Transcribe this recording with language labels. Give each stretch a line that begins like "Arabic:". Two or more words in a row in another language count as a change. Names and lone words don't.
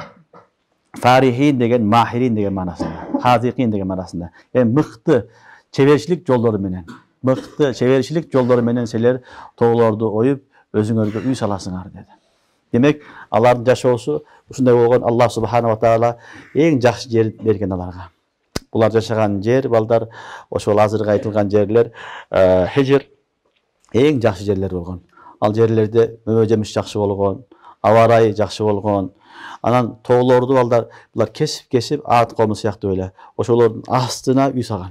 Kyrgyz: Фарихин деген махирин деген маанасында, хазикин деген маанасында. Мыкты чеберчилик жолдору менен, мыкты чеберчилик жолдору менен силер тоолорду оюп, өзүңөргө үй саласыңар деди. Демек, алардын жашоосу ушундай болгон. Аллах
Arabic: سبحانه وتعالى
Kyrgyz: эң жакшы жер берген аларга. Булар жашаган жер, балдар, ошол азыркы айтылган жерлер, Хижр эң жакшы жерлер болгон. Ал жерлерде мөбө жемиш жакшы болгон, аба ырайы жакшы болгон. Анан тоолорду балдар булар кесип ат коому сыяктуу эле ошолордун астына үй салган.